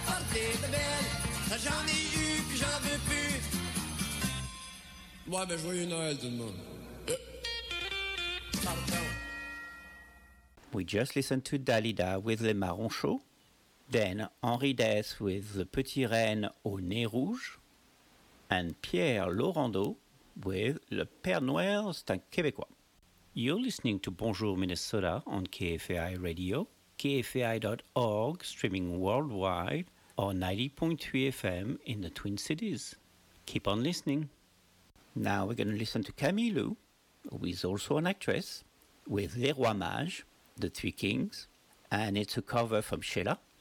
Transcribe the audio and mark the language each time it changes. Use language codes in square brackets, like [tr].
[fr] J'en ai eu, puis j'en veux plus. Ouais, ben joyeux Noël tout le monde. [en] We just listened to Dalida with Les Marrons Chauds. Then Henri Dess with The Petit Reine au Nez Rouge. And Pierre Laurando with Le Père Noël, c'est un Québécois. You're listening to Bonjour Minnesota on KFAI Radio, KFAI.org, streaming worldwide, or 90.3 FM in the Twin Cities. Keep on listening. Now we're going to listen to Camille Lou, who is also an actress, with Les Rois Mages, The Three Kings, and it's a cover from Sheila.